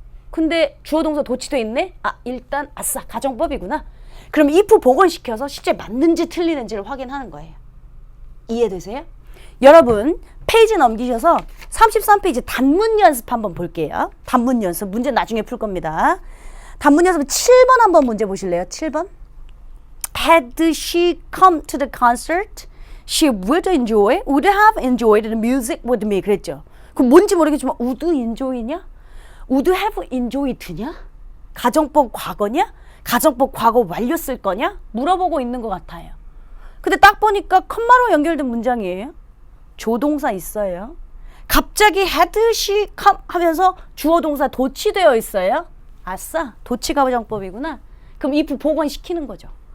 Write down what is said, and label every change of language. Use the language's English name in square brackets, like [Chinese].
[Korean] 근데 주어동사 도치돼 있네? 일단 아싸 가정법이구나. 그럼 if 복원시켜서 실제 맞는지 틀리는지를 확인하는 거예요. 이해되세요? 여러분 페이지 넘기셔서 33페이지 단문 연습 한번 볼게요. 단문 연습 문제 나중에 풀 겁니다. 단문 연습 7번 한번 문제 보실래요? [English] 7번 Had she come to the concert, she would have enjoyed the music with me [Korean] 그랬죠. 그럼 뭔지 모르겠지만 [English] would enjoy냐? would have enjoyed냐? [Korean] 가정법 과거냐? 가정법 과거 완료 쓸 거냐? 물어보고 있는 것 같아요. 근데 딱 보니까 컴마로 연결된 문장이에요. 조동사 있어요. 갑자기 [English] had, she, come [Korean] 하면서 주어 동사 도치되어 있어요. 아싸, 도치 가정법이구나. 그럼 if 복원시키는 거죠.